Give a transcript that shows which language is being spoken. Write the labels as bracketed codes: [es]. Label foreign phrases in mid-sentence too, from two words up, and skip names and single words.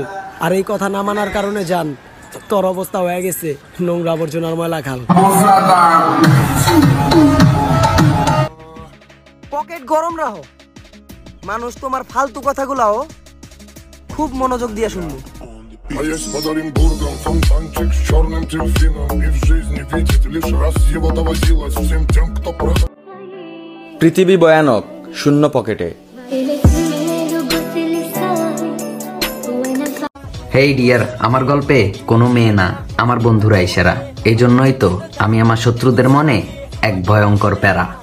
[bn] আর এই কথা না মানার কারণে জান তোর অবস্থা হয়ে গেছে নোংরা আবর্জনার ময়লা খাল। পকেট গরম রাখো, মানুষ তোমার ফালতু কথাগুলাও খুব মনোযোগ দিয়ে শুনবো। [ru] А я с Оренбургом, фонтанчик с черным дельфином. И в жизни видеть лишь раз его доводилось всем тем, кто проходил. [bn] পৃথিবী ভয়ানক, শূন্য পকেটে। [en] hey dear, [bn] আমার গল্পে কোনো মেয়ে না, আমার বন্ধুরা ইশারা। এই জন্যই তো আমি আমার শত্রুদের মনে এক ভয়ঙ্কর প্যারা।